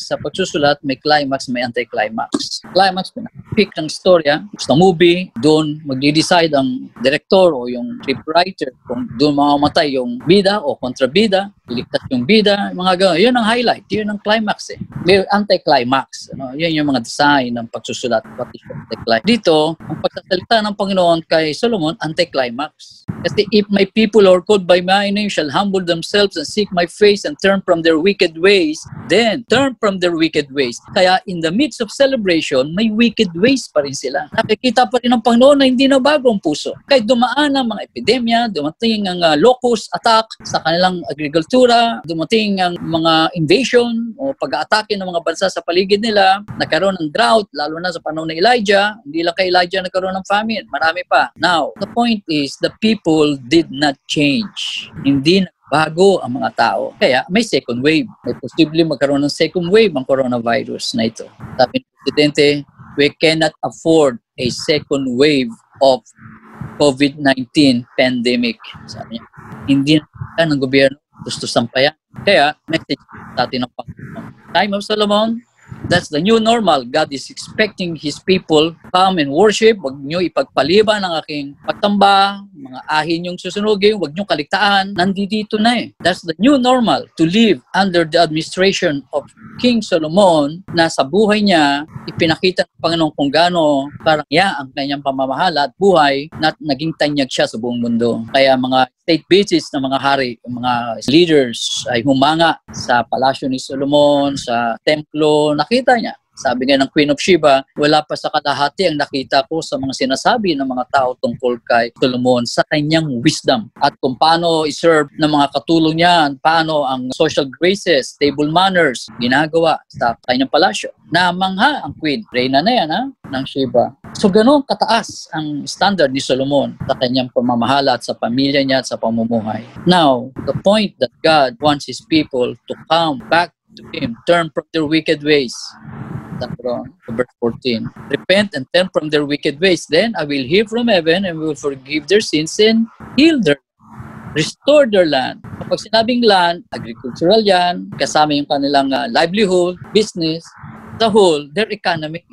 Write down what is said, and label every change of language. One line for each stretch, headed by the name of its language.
Filipino: Sa pagsusulat, may climax, may anti-climax. Climax, pick ng storya, sa movie, doon magdi-decide ang director o yung scriptwriter kung doon mamamatay yung bida o kontrabida, iligtas yung bida, mga gano'n. Yun ang highlight, yun ang climax eh. May anti-climax. Yun yung mga design ng pagsusulat. Anti-climax. Dito, ang pagsasalita ng Panginoon kay Solomon, anti-climax.
English: Kasi if my people are called by my name shall humble themselves and seek my face and turn from their wicked ways, then turn from their wicked ways.
Filipino: Kaya
English: in the midst of celebration,
Filipino: may wicked ways pa rin sila. Nakikita pa rin ng Panginoon na hindi na bago ang puso. Kahit dumaan ang mga epidemya, dumating ang locust attack sa kanilang agrikultura, dumating ang mga invasion o pag-aatake ng mga bansa sa paligid nila, nagkaroon ng drought, lalo na sa panahon ng Elijah, hindi lang kay Elijah nagkaroon ng famine, marami pa.
English: Now, the point is, the people did not change.
Filipino: Hindi na bago ang mga tao. Kaya may second wave. May posible magkaroon ng second wave ang coronavirus na ito. Sabi ng Presidente,
English: we cannot afford a second wave of COVID-19 pandemic.
Filipino: Sabi niya, hindi na ng gobyerno gusto sampayan. Kaya, message sa atin ng Panginoon.
English: Time of Solomon, that's the new normal. God is expecting His people come and worship.
Filipino: Huwag nyo ipagpaliban ang aking pagtamba, mga ahin yung susunugin, huwag nyo kaligtaan. Nandito na eh.
English: That's the new normal, to live under the administration of King Solomon
Filipino: na sa buhay niya, ipinakita ng Panginoon kung gaano parang ang kanyang pamamahala at buhay na naging tanyag siya sa buong mundo. Kaya mga state visits ng mga hari, mga leaders ay humanga sa palasyo ni Solomon, sa templo, nakita niya. Sabi nga ng Queen of Sheba, wala pa sa kalahati ang nakita ko sa mga sinasabi ng mga tao tungkol kay Solomon sa kanyang wisdom. At kung paano iserve ng mga katulong niya, paano ang social graces, table manners, ginagawa sa kanyang palasyo. Namangha ang Queen, Reyna na yan ng Sheba. So ganoon kataas ang standard ni Solomon sa kanyang pamamahala at sa pamilya niya at sa pamumuhay.
English: Now, the point that God wants His people to come back to Him, turn from their wicked ways. Verse 14. Repent and turn from their wicked ways. Then I will hear from heaven and will forgive their sins and heal their land. Restore their land.
Filipino: Kapag sinabing land, agricultural yan, kasama yung kanilang livelihood, business,
English: the whole, their economy.